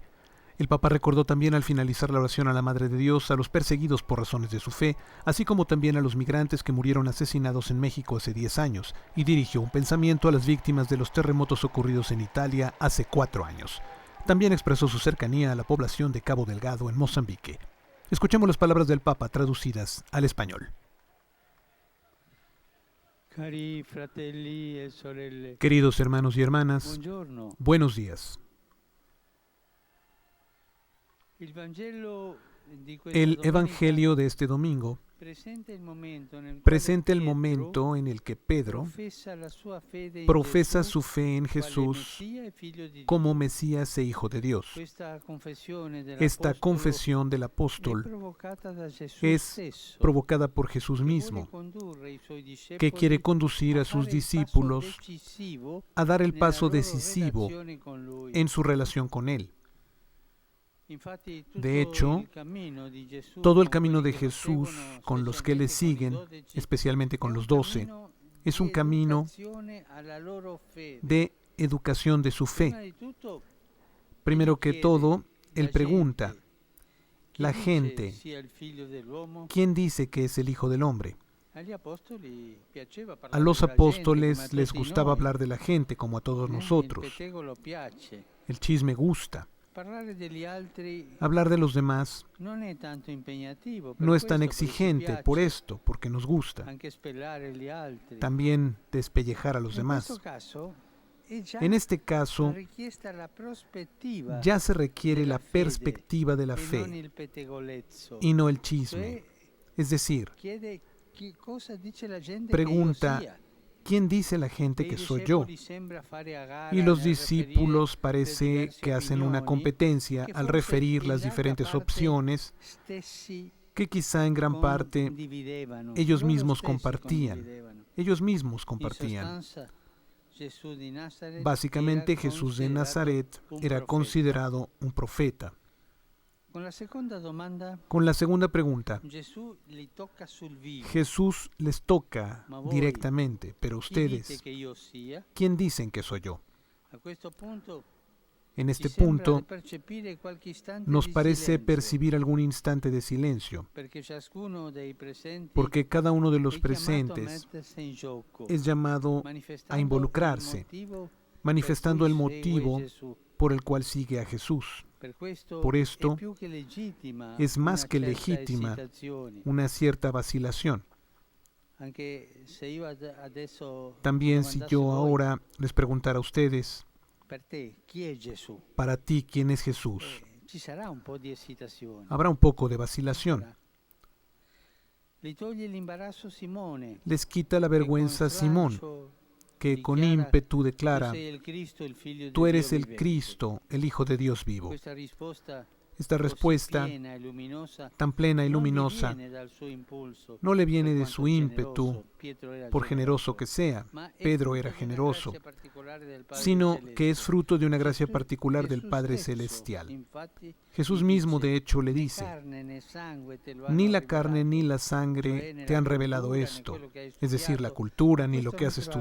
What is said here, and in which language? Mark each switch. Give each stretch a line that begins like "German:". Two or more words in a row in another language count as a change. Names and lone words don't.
Spanish: El Papa recordó también al finalizar la oración a la Madre de Dios a los perseguidos por razones de su fe, así como también a los migrantes que murieron asesinados en México hace 10 años, y dirigió un pensamiento a las víctimas de los terremotos ocurridos en Italia hace 4 años. También expresó su cercanía a la población de Cabo Delgado en Mozambique. Escuchemos las palabras del Papa traducidas al español.
Italian: Cari fratelli e sorelle,
Spanish: Queridos hermanos y hermanas,
Italian: buongiorno.
Spanish: buenos días.
Italian: Il Vangelo di questa
Spanish: El
Italian: domenica
Spanish: Evangelio de este domingo
Italian: presenta il momento nel
Spanish: presenta el
Italian: quale Pietro
Spanish: momento en el que Pedro
Italian: professa la sua fede in
Spanish: profesa
Italian: Gesù
Spanish: su fe en
Italian: quale
Spanish: Jesús
Italian: Messia e figlio di
Spanish: como
Italian: Dio.
Spanish: Mesías e Hijo de Dios.
Italian: Questa confessione
Spanish: Esta
Italian: dell'Apostolo
Spanish: confesión del
Italian: è
Spanish: apóstol
Italian: provocata da Gesù
Spanish: es
Italian: stesso,
Spanish: provocada por Jesús
Italian: che vuole
Spanish: mismo,
Italian: condurre i suoi
Spanish: que quiere
Italian: discepoli
Spanish: conducir
Italian: a
Spanish: a sus
Italian: fare il passo
Spanish: discípulos
Italian: decisivo
Spanish: a dar el
Italian: nella
Spanish: paso
Italian: loro
Spanish: decisivo
Italian: relazione con Lui.
Spanish: en su relación con Él.
Italian: Infatti,
Spanish: De
Italian: tutto
Spanish: hecho,
Italian: il cammino di Gesù
Spanish: todo el
Italian: con
Spanish: camino
Italian: quelli
Spanish: de
Italian: che lo
Spanish: Jesús
Italian: seguono,
Spanish: con los que le
Italian: specialmente con i
Spanish: siguen,
Italian: 12,
Spanish: especialmente
Italian: è
Spanish: con
Italian: un
Spanish: los 12,
Italian: cammino
Spanish: es
Italian: di
Spanish: un camino
Italian: educazione alla loro fede.
Spanish: de educación de su
Italian: Prima
Spanish: fe.
Italian: di tutto,
Spanish: Primero que
Italian: chiede
Spanish: todo, Él
Italian: la
Spanish: pregunta,
Italian: gente, chi
Spanish: la
Italian: dice
Spanish: gente,
Italian: sia il figlio dell'uomo?
Spanish: ¿quién dice que es el Hijo del Hombre?
Italian: Agli apostoli piaceva
Spanish: A
Italian: parlare
Spanish: los
Italian: della gente, come a
Spanish: apóstoles les
Italian: tutti
Spanish: gustaba
Italian: noi.
Spanish: hablar de la gente como a todos
Italian: Il
Spanish: nosotros.
Italian: pettegolo piace.
Spanish: El chisme gusta.
Italian: Parlare degli altri
Spanish: Hablar de los demás
Italian: non è tanto impegnativo, per
Spanish: no es tan
Italian: questo, perché ci
Spanish: exigente por
Italian: piace.
Spanish: esto, porque nos gusta.
Italian: Anche spellare gli altri.
Spanish: También despellejar a los
Italian: In questo
Spanish: demás.
Italian: caso è già
Spanish: En este caso,
Italian: richiesta la prospettiva
Spanish: ya se requiere
Italian: della
Spanish: la
Italian: fede
Spanish: perspectiva de la
Italian: e non
Spanish: fe
Italian: il pettegolezzo.
Spanish: y no el
Italian: Cioè,
Spanish: chisme. Es decir,
Italian: chiede cosa dice la gente
Spanish: pregunta,
Italian: che io sia.
Spanish: ¿quién dice la
Italian: E
Spanish: gente
Italian: i
Spanish: que soy yo?
Italian: discepoli sembra fare a gara
Spanish: Y los
Italian: nel referire
Spanish: discípulos
Italian: le
Spanish: parece
Italian: diverse
Spanish: que hacen una
Italian: opinioni
Spanish: competencia
Italian: che
Spanish: al
Italian: forse
Spanish: referir
Italian: in
Spanish: las
Italian: larga
Spanish: diferentes
Italian: parte
Spanish: opciones
Italian: stessi
Spanish: que quizá en gran parte
Italian: condividevano.
Spanish: ellos
Italian: Loro
Spanish: mismos
Italian: stessi
Spanish: compartían.
Italian: condividevano.
Spanish: Ellos mismos
Italian: In
Spanish: compartían.
Italian: sostanza, Gesù di Nazaret
Spanish: Básicamente
Italian: era
Spanish: Jesús de
Italian: considerato
Spanish: Nazaret
Italian: un
Spanish: era
Italian: profeta.
Spanish: considerado un profeta.
Italian: Con la seconda domanda,
Spanish: Con la segunda pregunta,
Italian: Gesù li tocca sul vivo.
Spanish: Jesús les toca
Italian: Ma voi,
Spanish: directamente, pero
Italian: Chi dite
Spanish: ustedes,
Italian: che io sia?
Spanish: ¿quién dicen que soy yo?
Italian: A questo punto
Spanish: En este
Italian: ci sembra
Spanish: punto
Italian: di percepire qualche istante
Spanish: nos
Italian: di
Spanish: parece
Italian: silenzio,
Spanish: percibir algún instante de silencio,
Italian: perché ciascuno dei presenti
Spanish: porque cada uno de los
Italian: è chiamato a
Spanish: presentes
Italian: mettersi in gioco,
Spanish: es llamado
Italian: manifestando
Spanish: a involucrarse,
Italian: il motivo
Spanish: manifestando
Italian: per
Spanish: el
Italian: cui segue
Spanish: motivo
Italian: Gesù.
Spanish: por el cual sigue a Jesús.
Italian: Per questo,
Spanish: Por esto,
Italian: è più che legittima
Spanish: es más
Italian: una
Spanish: que
Italian: certa
Spanish: legítima
Italian: esitazione,
Spanish: una cierta vacilación.
Italian: anche se io adesso
Spanish: También si
Italian: domandassi
Spanish: yo
Italian: voi,
Spanish: ahora les preguntara a ustedes,
Italian: per te chi è Gesù?
Spanish: para ti, ¿quién es Jesús?
Italian: Ci sarà un po' di esitazione.
Spanish: Habrá un poco de vacilación.
Italian: Li toglie l'imbarazzo Simone,
Spanish: Les quita la
Italian: che con
Spanish: vergüenza Simón,
Italian: slancio
Spanish: que con
Italian: dichiara,
Spanish: ímpetu
Italian: tu
Spanish: declara,
Italian: sei il Cristo, il figlio
Spanish: tú
Italian: di
Spanish: eres
Italian: Dio
Spanish: el
Italian: vivente.
Spanish: Cristo, el Hijo de Dios vivo.
Italian: Questa risposta
Spanish: Esta
Italian: così
Spanish: respuesta,
Italian: piena e luminosa,
Spanish: tan plena y
Italian: non gli
Spanish: luminosa,
Italian: viene dal suo impulso,
Spanish: no le viene
Italian: per
Spanish: de
Italian: quanto
Spanish: su ímpetu,
Italian: generoso, Pietro era
Spanish: por generoso, generoso que sea,
Italian: ma è
Spanish: Pedro
Italian: frutto
Spanish: era
Italian: di una
Spanish: generoso,
Italian: grazia particolare del Padre
Spanish: sino
Italian: Celeste.
Spanish: que es fruto de una gracia
Italian: Gesù-
Spanish: particular del
Italian: Gesù
Spanish: Padre
Italian: stesso,
Spanish: Celestial.
Italian: infatti,
Spanish: Jesús
Italian: gli
Spanish: mismo,
Italian: dice,
Spanish: de hecho, le
Italian: "Né
Spanish: dice,
Italian: carne né sangue te lo
Spanish: ni
Italian: hanno
Spanish: la carne
Italian: rivelato,
Spanish: ni la
Italian: cioè
Spanish: sangre
Italian: né
Spanish: te
Italian: la
Spanish: han revelado
Italian: cultura, né
Spanish: esto,
Italian: quello che hai
Spanish: es decir, la
Italian: studiato,
Spanish: cultura ni
Italian: questo
Spanish: lo que
Italian: non
Spanish: has te lo ha